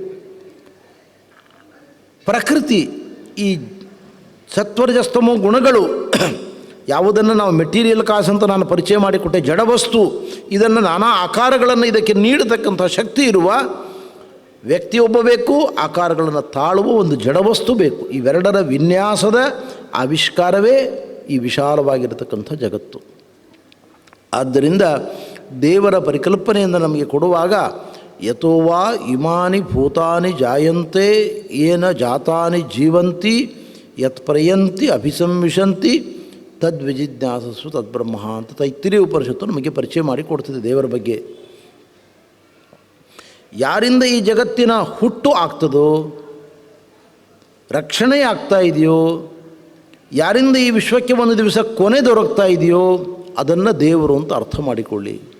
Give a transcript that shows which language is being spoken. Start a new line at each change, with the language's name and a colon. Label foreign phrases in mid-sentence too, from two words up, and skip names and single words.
Kannada: ಪ್ರಕೃತಿ, ಈ ಸತ್ವರಜಸ್ತಮೋ ಗುಣಗಳು, ಯಾವುದನ್ನು ನಾವು
English: material cause
Kannada: ಅಂತ ನಾನು ಪರಿಚಯ ಮಾಡಿಕೊಟ್ಟೆ, ಜಡವಸ್ತು, ಇದನ್ನು ನಾನಾ ಆಕಾರಗಳನ್ನು ಇದಕ್ಕೆ ನೀಡತಕ್ಕಂಥ ಶಕ್ತಿ ಇರುವ ವ್ಯಕ್ತಿಯೊಬ್ಬ ಬೇಕು, ಆಕಾರಗಳನ್ನು ತಾಳುವ ಒಂದು ಜಡವಸ್ತು ಬೇಕು. ಇವೆರಡರ ವಿನ್ಯಾಸದ ಆವಿಷ್ಕಾರವೇ ಈ ವಿಶಾಲವಾಗಿರತಕ್ಕಂಥ ಜಗತ್ತು. ಆದ್ದರಿಂದ ದೇವರ ಪರಿಕಲ್ಪನೆಯನ್ನು ನಮಗೆ ಕೊಡುವಾಗ
Sanskrit: ಯಥೋವಾ ಇಮಾನಿ ಭೂತಾನಿ ಜಾಯಂತೆ ಏನ ಜಾತಾನಿ ಜೀವಂತಿ ಯತ್ ಪ್ರಯಂತಿ ಅಭಿಸಂವಿಶಂತಿ ತದ್ವಿಜಿಜ್ಞಾಸಸ್ಸು ತದ್ಬ್ರಹ್ಮ
Kannada: ಅಂತ ತೈತ್ತಿರೀಯ ಉಪನಿಷತ್ತು ನಮಗೆ ಪರಿಚಯ ಮಾಡಿ ಕೊಡ್ತದೆ ದೇವರ ಬಗ್ಗೆ. ಯಾರಿಂದ ಈ ಜಗತ್ತಿನ ಹುಟ್ಟು ಆಗ್ತದೋ, ರಕ್ಷಣೆ ಆಗ್ತಾ ಇದೆಯೋ, ಯಾರಿಂದ ಈ ವಿಶ್ವಕ್ಕೆ ಒಂದು ದಿವಸ ಕೊನೆ ದೊರಕ್ತಾ ಇದೆಯೋ ಅದನ್ನು ದೇವರು ಅಂತ ಅರ್ಥ ಮಾಡಿಕೊಳ್ಳಿ.